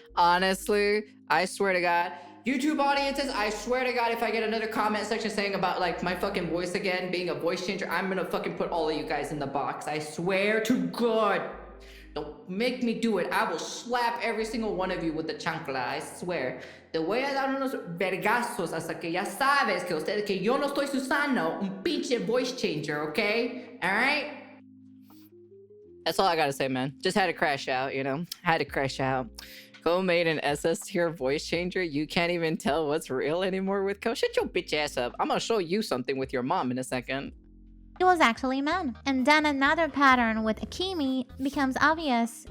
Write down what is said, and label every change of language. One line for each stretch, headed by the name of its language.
English: Honestly, I swear to God. YouTube audiences, I swear to God, if I get another comment section saying about like my fucking voice again being a voice changer, I'm gonna fucking put all of you guys in the box. I swear to God. Don't make me do it. I will slap every single one of you with the chancla, I swear.
Spanish: Te voy a dar unos vergazos hasta que ya sabes que yo no estoy usando un pinche voice changer, okay?
English: Alright? That's all I gotta say, man. Just had to crash out, you know? Had to crash out. Co made an SS tier voice changer. You can't even tell what's real anymore with Co. Shut your bitch ass up. I'm gonna show you something with your mom in a second. It was actually men. And then another pattern with Akimi becomes obvious.